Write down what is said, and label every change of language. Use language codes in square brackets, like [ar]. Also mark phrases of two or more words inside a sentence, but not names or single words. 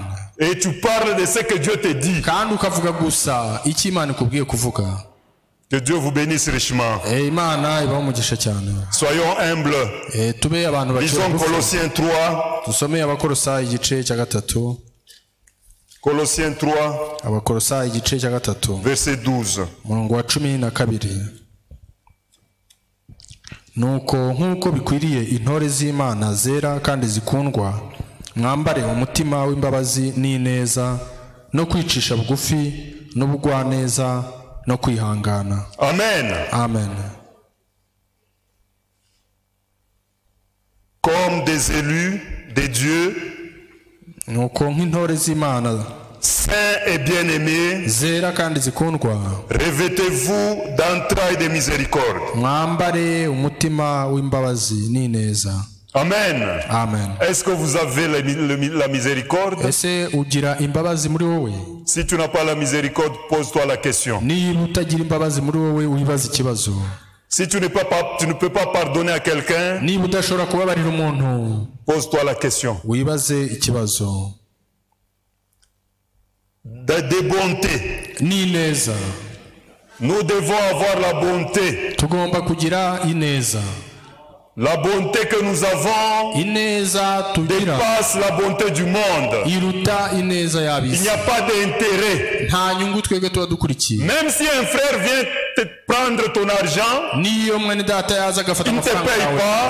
[fr] Et tu parles de ce que Dieu te dit. Que Dieu vous bénisse richement. Soyons humbles. Lisons Colossiens 3. Colossiens 3. Verset 12. [rw] Nuko nk'uko bikwiriye intore z'Imana zera kandi zikundwa, mwambare umutima w'imbabazi n'ineza no kwicisha bugufi n'ubugwaneza no kwihangana. Amen. Amen. [fr] Comme des élus de Dieu, [rw] nuko nk'intore z'Imana [fr] saints et bien-aimés, [rw] zera kandi zikundwa, [fr] revêtez-vous d'entrailles de miséricorde. [rw] Mwambare umutima w'imbabazi n'ineza. Amen. Amen. [fr] Est-ce que vous avez la miséricorde? [rw] Ese ugira imbabazi muri wowe? [fr] Si tu n'as pas la miséricorde, pose-toi la question. [rw] Niba utagira imbabazi muri wowe, wibaza ikibazo. [fr] Si tu ne peux pas pardonner à quelqu'un, [rw] niba udashobora kubabarira umuntu, [fr] pose-toi la question. [rw] Wibaze ikibazo. [fr] De bonté. [rw] N'ineza. [fr] Nous devons avoir la bonté. [rw] Tugomba kugira ineza. [fr] La bonté que nous avons dépasse la bonté du monde. Il n'y a pas d'intérêt. Même si un frère vient te prendre ton argent, il ne te paye pas.